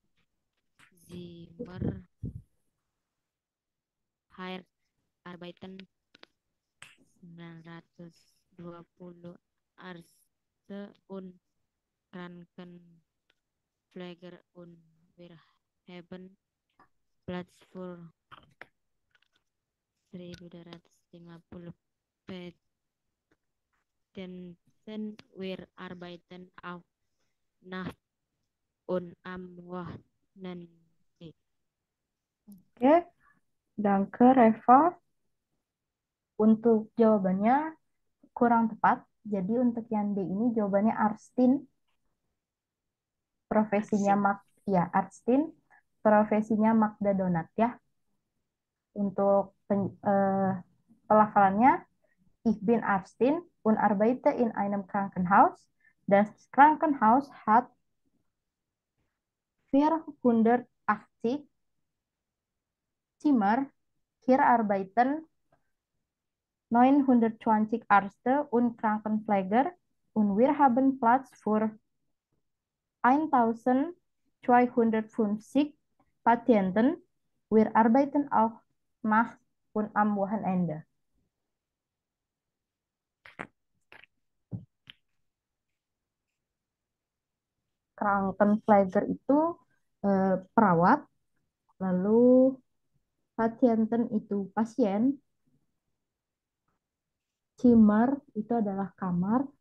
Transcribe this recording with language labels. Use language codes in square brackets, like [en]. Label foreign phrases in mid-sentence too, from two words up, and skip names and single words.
[de] Zimmer Hire arbeiten 920 Ärzte und Krankenpfleger und wir haben Platz für 1250 Patienten. Wir arbeiten auch Nacht und am Wochenende. [id] Oke, dan ke Reva untuk jawabannya kurang tepat. Jadi untuk yang D ini jawabannya Arstin, profesinya Arsin. Ya Arstin, profesinya Magda Donat ya. Untuk pelafalannya [de] Ich bin Arstin und arbeite in einem Krankenhaus. Das Krankenhaus hat 480 Zimmer. Hier arbeiten 920 Ärzte und Krankenpfleger und wir haben Platz für 1250 Patienten. Wir arbeiten auch nachts und am Wochenende. [id] Krankenpfleger itu perawat, lalu Patienten itu pasien, Zimmer itu adalah kamar,